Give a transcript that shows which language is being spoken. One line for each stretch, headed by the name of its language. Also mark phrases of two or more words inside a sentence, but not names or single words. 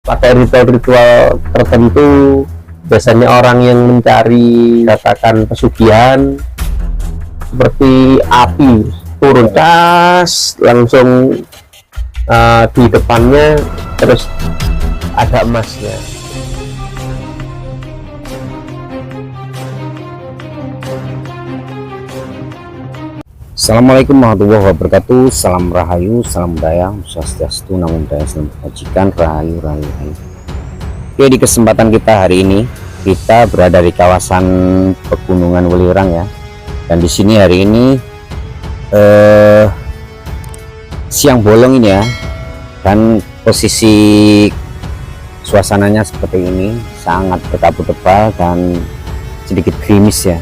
Indonesian: pakai ritual-ritual tertentu. Biasanya orang yang mencari katakan pesugihan, seperti api turun cas langsung di depannya, terus ada emasnya.
Arabic: السلام عليكم ورحمة الله وبركاته.
Indonesian: Salam rahayu, salam budaya, swastiastu,
Pali: namo buddhaya,
Indonesian: salam kebajikan, rahayu, rahayu, rahayu. Oke, di kesempatan kita hari ini kita berada di kawasan Pegunungan Welirang ya. Dan di sini hari ini siang bolong ini ya. Dan posisi suasananya seperti ini, sangat berkabut tebal dan sedikit gerimis ya.